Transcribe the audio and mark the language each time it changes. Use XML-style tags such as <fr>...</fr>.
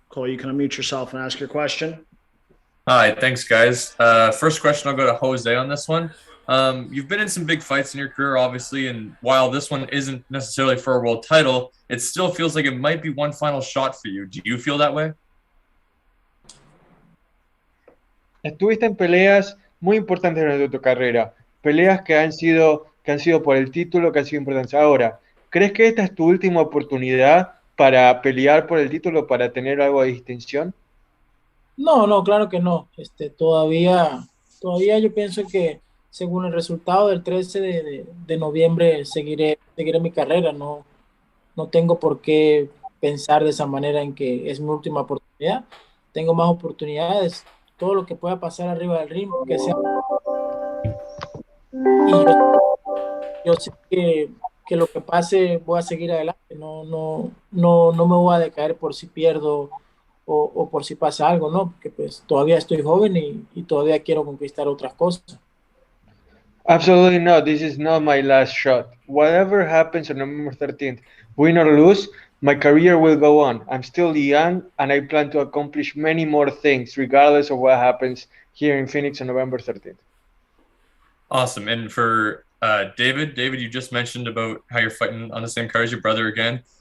<en>Cole, you can unmute yourself and ask your question. Hi, thanks, guys. First question, I'll go to Jose on this one. You've been in some big fights in your career, obviously, and while this one isn't necessarily for a world title, it still feels like it might be one final shot for you. Do you feel that way?</en> <es>Estuviste en peleas muy importantes durante tu carrera, peleas que han sido por el título, que han sido importantes. Ahora, ¿crees que esta es tu última oportunidad para pelear por el título, para tener algo de distinción? No, claro que no. Todavía yo pienso que según el resultado del 13 de noviembre seguiré mi carrera. No tengo por qué pensar de esa manera en que es mi última oportunidad. Tengo más oportunidades. Todo lo que pueda pasar arriba del ring, que sea. Y yo sé que lo que pase voy a seguir adelante. No me voy a decaer por si pierdo o por si pasa algo, ¿no? Porque pues todavía estoy joven y todavía quiero conquistar otras cosas.</es> <en>Absolutely not. This is not my last shot. Whatever happens on November 13th, win or lose, my career will go on. I'm still young, and I plan to accomplish many more things, regardless of what happens here in Phoenix on November 13th. Awesome. And for David, you just mentioned about how you're fighting on the same card as your brother again.</en>